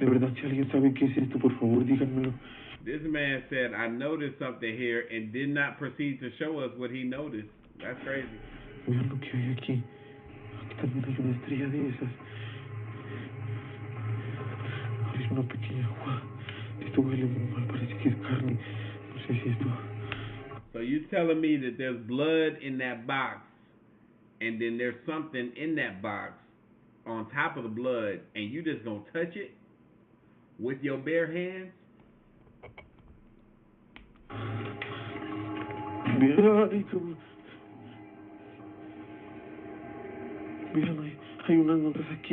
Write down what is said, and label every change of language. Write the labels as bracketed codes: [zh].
[es] De verdad, si alguien sabe qué es esto, por favor, díganmelo. [en] This man said, I noticed something here and did not proceed to show us what he noticed. That's crazy. [es] Vean lo que hay aquí. Aquí también hay una estrella de esas. Parece una pequeña agua. Esto huele muy mal, parece que es carne. No sé si esto... [en] So you're telling me that there's blood in that box, and then there's something in that box on top of the blood, and you just gonna touch it with your bare hands? [es] Vean, hay unas notas aquí.